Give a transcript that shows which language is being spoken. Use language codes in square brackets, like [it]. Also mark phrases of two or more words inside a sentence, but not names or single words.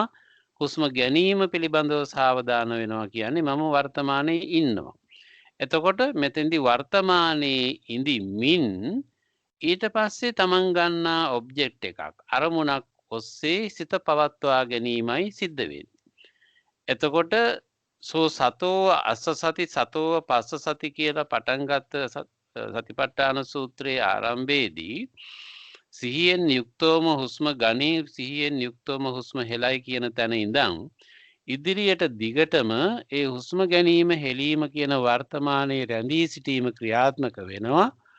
[si] හුස්ම ගැනීම පිළිබඳව සාවධාන වෙනවා කියන්නේ මම වර්තමානයේ ඉන්නවා. එතකොට මෙතෙන්දී වර්තමානයේ ඉඳිමින් ඊට පස්සේ තමන් ගන්නා ඔබ්ජෙක්ට් එකක් අරමුණක් ඔස්සේ සිත පවත්වා ගැනීමයි සිද්ධ වෙන්නේ. එතකොට [pi] සෝ සතෝ අස්ස සති සතෝ පස්ස සති [si] කියලා පටන් ගත්ත සතිපට්ඨාන සූත්‍රයේ ආරම්භයේදී සිහියෙන් යුක්තවම හුස්ම ගනී සිහියෙන් යුක්තවම හුස්ම හෙලයි කියන තැන ඉඳන් ඉදිරියට දිගටම ඒ හුස්ම ගැනීම හෙලීම කියන වර්තමානයේ රැඳී සිටීම ක්‍රියාත්මක වෙනවා.